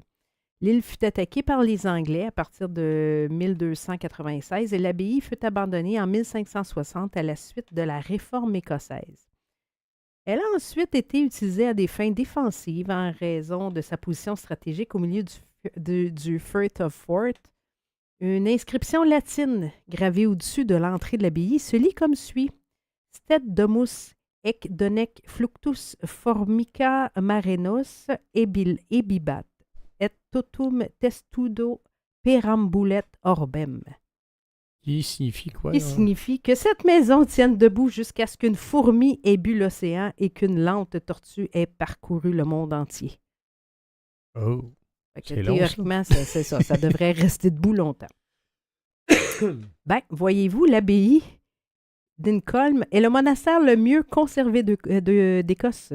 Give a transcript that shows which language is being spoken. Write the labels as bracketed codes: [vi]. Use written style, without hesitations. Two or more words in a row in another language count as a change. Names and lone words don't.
[fr] L'île fut attaquée par les Anglais à partir de 1296 et l'abbaye fut abandonnée en 1560 à la suite de la réforme écossaise. Elle a ensuite été utilisée à des fins défensives en raison de sa position stratégique au milieu du Firth of Forth. Une inscription latine gravée au-dessus de l'entrée de l'abbaye se lit comme suit: [la] Stet domus ec donec fluctus formica marenos ebibat et totum testudo perambulet orbem. [fr] Qui signifie quoi? Qui signifie que cette maison tienne debout jusqu'à ce qu'une fourmi ait bu l'océan et qu'une lente tortue ait parcouru le monde entier. Oh. Fait que théoriquement, c'est ça. Ça devrait rester debout longtemps. Ben, voyez-vous, l'abbaye d'Inchcolm est le monastère le mieux conservé d'Écosse.